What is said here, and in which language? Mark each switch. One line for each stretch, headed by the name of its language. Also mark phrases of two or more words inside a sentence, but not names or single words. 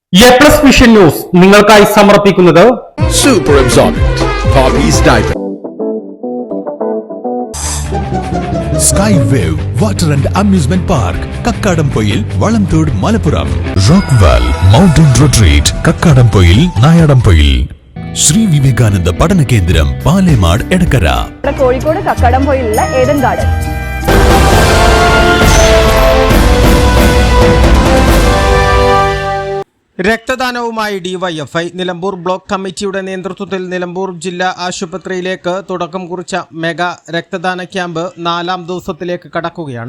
Malayalam: A+
English: vision news
Malayalam: നിങ്ങൾക്കായി സമർപ്പിക്കുന്നത്
English: Super Absorbent Poppy's Diaper. Sky Wave Water and Amusement Park, Kakkadampoil, Valamthood, Malappuram. Rockwell Mountain Retreat, Kakkadampoil, Nayadampoil. Sri Vivekananda Padana Kendram, Palemad, Edakara.
Malayalam: കോഴിക്കോട് കക്കാടംപൊയിലുള്ള ഏഡൻ ഗാർഡൻ. രക്തദാനവുമായി ഡിവൈഎഫ്ഐ നിലമ്പൂർ ബ്ലോക്ക് കമ്മിറ്റിയുടെ നേതൃത്വത്തിൽ നിലമ്പൂർ ജില്ലാ ആശുപത്രിയിലേക്ക് തുടക്കം കുറിച്ച മെഗാ രക്തദാന ക്യാമ്പ് 4ാം ദിവസത്തിലേക്ക് കടക്കുകയാണ്.